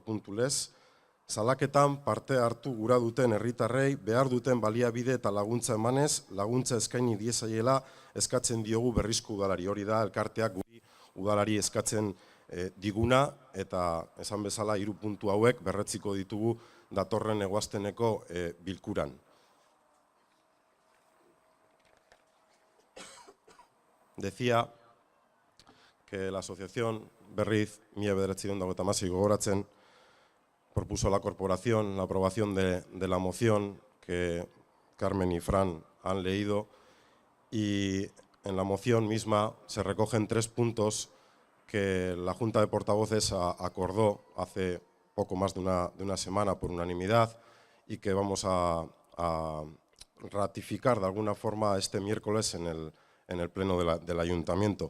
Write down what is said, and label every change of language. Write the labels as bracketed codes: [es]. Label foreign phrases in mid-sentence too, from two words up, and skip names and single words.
[eu] puntu lez, salaketan parte hartu gura duten herritarrei behar duten baliabide eta laguntza emanez, laguntza eskaini diezaiela eskatzen diogu berrizko udalari. Hori da, elkarteak guri udalari eskatzen diguna, eta esan bezala 3 puntu hauek berretziko ditugu datorren eguazteneko bilkuran. [es] Decía que la asociación Berriz 1996 gogoratzen propuso a la corporación la aprobación de la moción que Carmen y Fran han leído, y en la moción misma se recogen 3 puntos que la Junta de Portavoces acordó hace poco más de una semana por unanimidad y que vamos a ratificar de alguna forma este miércoles en el Pleno del Ayuntamiento.